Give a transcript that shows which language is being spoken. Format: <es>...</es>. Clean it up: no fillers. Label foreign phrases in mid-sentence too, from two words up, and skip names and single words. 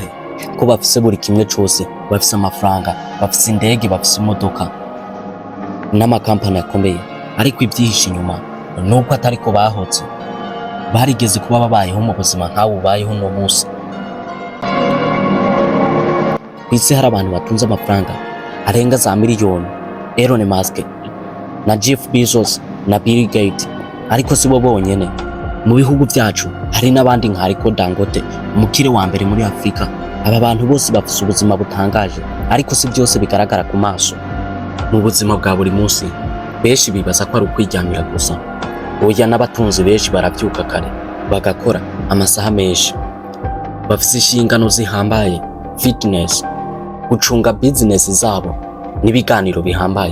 <rw>Ko bafise buri kimwe cyose, bafise amafaranga, bafise indege, bafise imodoka n'amakampani akomeye, ariko ibyihishe inyuma nuko atari ko bahotse. Barigeze kuba babayeho mu buzima nk'abo ubayeho no munsi. Kwisi hari abantu batunze amafaranga arenga za miliyoni. Elon Musk na Jeff Bezos na Bill Gates, ariko sibo bonyene. Mu bihugu byacu hari n'abandi nka Dangote, umukire wa mbere muri Afrika. Aba bantu bose bafite ubuzima butangaje, ariko si byose bigaragara ku maso. Mu buzima bwa buri munsi benshi bibaza ko ari ukwijyamira gusa. Oya, n'abatunzi benshi barabyuka kare bagakora amasaha menshi, bafite inshingano zihambaye: fitness, gucunga business zabo n'ibiganiro bihambaye.</rw>